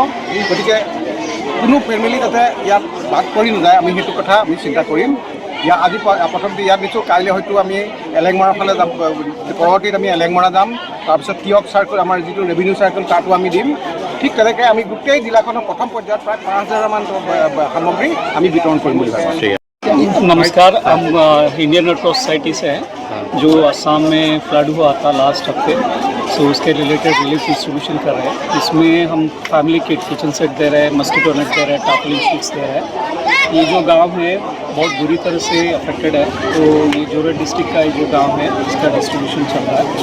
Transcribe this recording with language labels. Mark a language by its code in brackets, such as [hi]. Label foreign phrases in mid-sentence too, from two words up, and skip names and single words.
[as] গতিকে কোনো ফেমিলি যাতে ইয়াত বাদ পৰি নাযায় আমি সেইটো কথা আমি চিন্তা কৰিম। আজি প্ৰথমতে ইয়াত দিছোঁ, কাইলৈ হয়তো আমি এলেংমৰাৰ ফালে যাম, পৰৱৰ্তীত আমি এলেংমৰা যাম, তাৰপিছত তিয়ক চাৰ্কল আমাৰ যিটো [en] revenue circle [as] তাতো আমি দিম। ঠিক তেনেকৈ আমি গোটেই জিলাখনৰ প্ৰথম পৰ্যায়ত প্ৰায় ৫,০০০মান সামগ্ৰী আমি বিতৰণ কৰিম বুলি ভাবিছোঁ। [hi] नमस्कार, हम इंडियन रेड क्रॉस सोसाइटी से हैं जो असम में फ्लड हुआ था लास्ट हफ्ते, सो उसके [en] related relief distribution [hi] कर रहे हैं। इसमें हम [en] family kit, kitchen set [hi] दे रहे हैं, [en] mosquito net [hi] दे रहे हैं, [en] tarpaulin sheets [hi] दे रहे हैं। ये जो गांव है बहुत बुरी तरह से अफेक्टेड है, तो ये जोरहट डिस्ट्रिक्ट का जो गांव है इसका डिस्ट्रीब्यूशन चल रहा है।